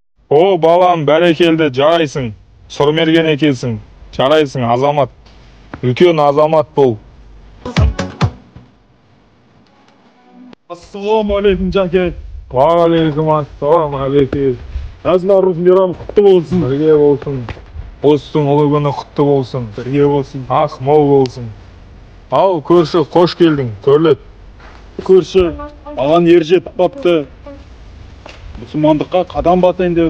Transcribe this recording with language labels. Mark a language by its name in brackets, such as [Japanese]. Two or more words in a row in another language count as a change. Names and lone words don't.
[Kazakh] О, балам, бәрекелді, жарайсың. Сұрмерген екенсің. Жарайсың, азамат. Үлкен азамат бол. [Arabic] السلام عليكم, жаке. عليكم السلام، عليكم. [Kazakh] Наурыз мейрамы құтты болсын. Бірге болсын. Достың ұлы күні құтты болсын. Бірге болсын. Ақ мол болсын. Ал, көрші, қош келдің, төрлет. Көрші, маған ер жетіп қапты. Мұсылмандыққа қадам басайын деп.